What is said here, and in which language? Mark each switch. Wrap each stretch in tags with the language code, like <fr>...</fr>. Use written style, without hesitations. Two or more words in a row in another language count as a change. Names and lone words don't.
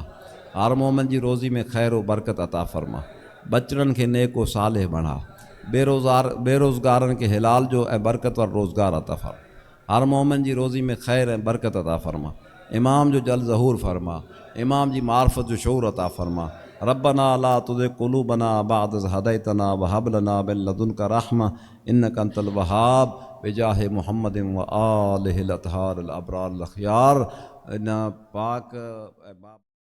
<sd>हर मोमिन जी रोज़ी में ख़ैर व बरकत अता फरमा। बचड़नि खे नेको सालेह बणा। बेरोज़गारनि खे हिलाल जो ऐं बरकत वारो रोज़गार अता फरमा। हर मोमिन जी रोज़ी में ख़ैर ऐं बरकत अता फरमा। इमाम जो जल ज़हूर फरमा, इमाम जी मार्फत जो शऊर अता फरमा।</sd> <ar>ربنا لا تزغ قلوبنا بعد إذ هديتنا وهب لنا من لدنك رحمة إنك أنت الوهاب بجاه محمد وآله الأطهار الأبرار الأخيار.</ar> <sd>इन पाक</sd>